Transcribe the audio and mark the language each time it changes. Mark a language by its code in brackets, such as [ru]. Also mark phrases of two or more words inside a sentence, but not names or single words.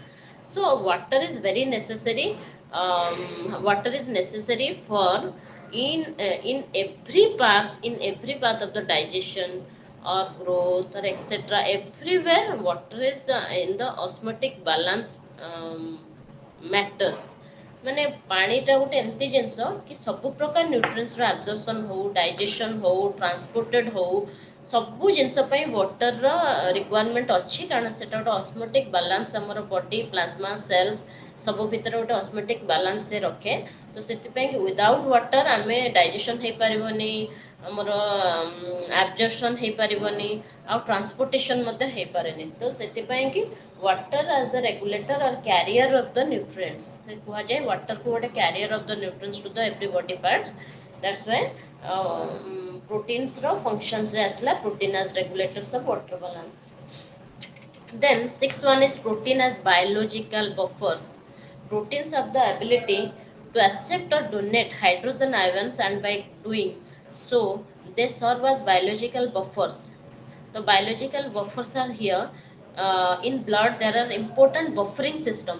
[en] So water is very necessary, water is necessary for in every part of the digestion or growth or etc, everywhere water is the in the osmotic balance matters। [or] ମାନେ ପାଣିଟା ଗୋଟେ ଏମିତି ଜିନିଷ କି ସବୁ ପ୍ରକାର ନ୍ୟୁଟ୍ରିଏଣ୍ଟସର ଆବଜର୍ପସନ୍ ହଉ, ଡାଇଜେସନ୍ ହଉ, ଟ୍ରାନ୍ସପୋର୍ଟେଡ୍ ହଉ, ସବୁ ଜିନିଷ ପାଇଁ ୱାଟରର ରିକ୍ୱାରମେଣ୍ଟ ଅଛି, କାରଣ ସେଟା ଗୋଟେ [en] osmotic balance [or] ଆମର [en] body plasma cells [or] ସବୁ ଭିତରେ ଗୋଟେ [en] osmotic balance [or] ସେ ରଖେ। ତ ସେଥିପାଇଁ କି [en] without water [or] ଆମେ ଡାଇଜେସନ୍ ହେଇପାରିବନି, ଆମର ଆବଜର୍ପସନ୍ ହେଇପାରିବନି, ଆଉ ଟ୍ରାନ୍ସପୋର୍ଟେସନ୍ ମଧ୍ୟ ହେଇପାରେନି। ତ ସେଥିପାଇଁ କି [en] water as a regulator or carrier of the nutrients, [or] ସେ କୁହାଯାଏ ୱାଟରକୁ ଗୋଟେ [en] carrier of the nutrients to the every body parts. that's why [or] ପ୍ରୋଟିନ୍ସର ଫଙ୍କସନ୍ସରେ ଆସିଲା [en] protein as regulators of water balance. Then sixth one is protein as biological buffers. Proteins have the ability to accept or donate hydrogen ions, and by doing so they serve as biological buffers. The biological buffers are here. In blood there are important buffering system.